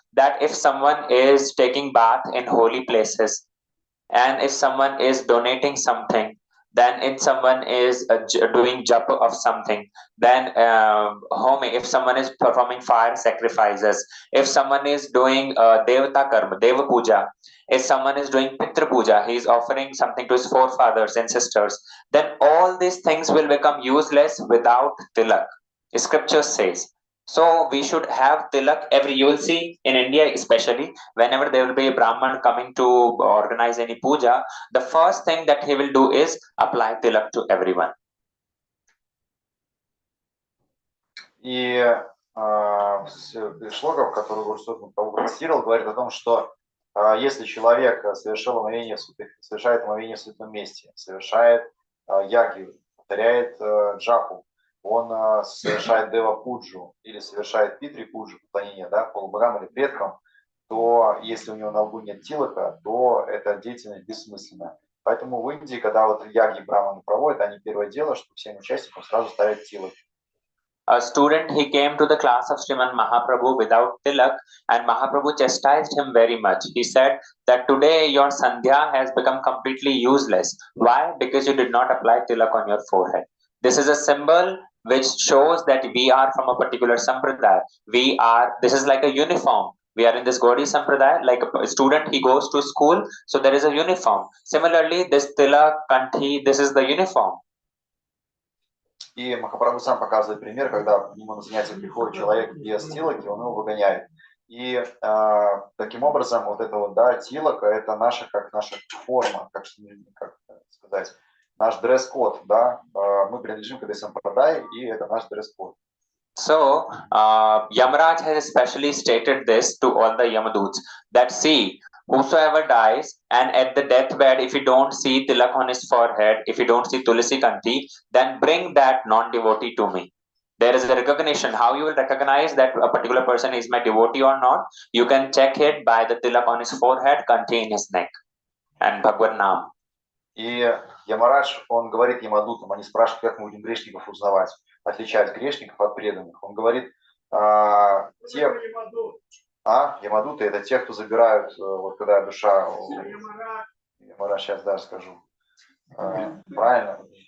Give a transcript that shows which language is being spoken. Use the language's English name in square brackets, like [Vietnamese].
[English] That if someone is taking bath in holy places, and if someone is donating something, then if someone is doing japa of something, then home, if someone is performing fire sacrifices, if someone is doing devata karma, deva puja, if someone is doing pitra puja, he is offering something to his forefathers and sisters, then all these things will become useless without tilak. Scripture says. So we should have tilak every, you will see in India especially, whenever there will be a Brahman coming to organize any puja, the first thing that he will do is apply tilak to everyone. [Russian] И шлогов, который Гурсот процитировал, говорит о том, что если человек совершает омовение в святом месте, совершает яги, повторяет джапу, он совершает дева пуджу или совершает питри пуджу, поклонение, да, полубогам или предкам, то если у него на лбу нет тилока, то эта деятельность бессмысленна. Поэтому в Индии, когда вот яги браманы проводят, они первое дело, что всем участникам сразу ставят тилок. [English] A student, he came to the class of Sriman Mahaprabhu without tilak, and Mahaprabhu chastised him very much. He said that today your sandhya has become completely useless. Why? Because you did not apply tilak on your forehead. This is a symbol which shows that we are from a particular sampradaya. This is like a uniform. We are in this Gaudi sampradaya, like a student, he goes to school, so there is a uniform. Similarly, this tilak, kanthi, this is the uniform. [Russian] И Махапрабху сам показывает пример, когда к нему на занятия приходит человек без тилоки, он его выгоняет. И таким образом вот это вот, да, тилока, это наша форма, как сказать, наш дресс-код, да, мы принадлежим к этой сампрадай, и это наш дресс-код. [English] So, Yamaraj has especially stated this to all the Yamaduts, that see, whosoever dies and at the deathbed, if you don't see tilak on his forehead, if you don't see tulsi kanti, then bring that non-devotee to me. There is a recognition. How you will recognize that a particular person is my devotee or not? You can check it by the tilak on his forehead, kanti in his neck, and Bhagwan Nam. [Russian] И Ямарадж, он говорит Ямадутам, они спрашивают, как мы будем грешников узнавать, отличать грешников от преданных. Он говорит, Ямадуты это те, кто забирают, вот когда душа... Ямарадж, сейчас даже скажу. Правильно?